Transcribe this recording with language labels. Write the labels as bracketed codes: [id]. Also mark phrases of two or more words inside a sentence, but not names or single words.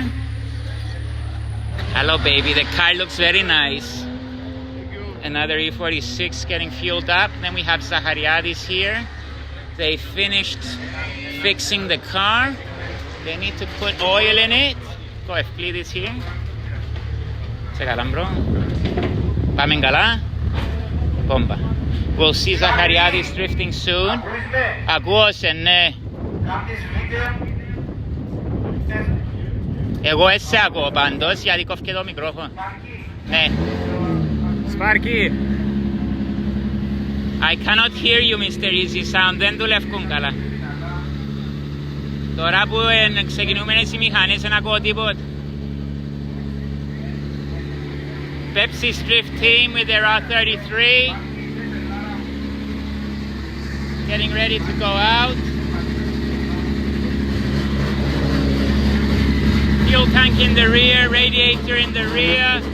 [en] Hello, baby. The car looks very nice. Another E46 getting fueled up. Then we have Zahariadis here. They finished fixing the car. They need to put oil in it. Go Ευκλήδης here. [el] Σε καλά, [en] bro. [el] Πάμε καλά. Bomba. [en] We'll see Zahariadis drifting soon. [el] Ακούω σε, ναι. Εγώ έτσι ακούω πάντως, γιατί κόφηκε το μικρόφωνο. Ναι. [en] Sparky. I cannot hear you, Mr. Easy Sound. [el] Δεν δουλεύουν καλά. Τώρα που ξεκινούμενες οι μηχανές δεν ακούω τίποτα. [en] Pepsi's drift team with their R33. Getting ready to go out. Fuel tank in the rear, radiator in the rear.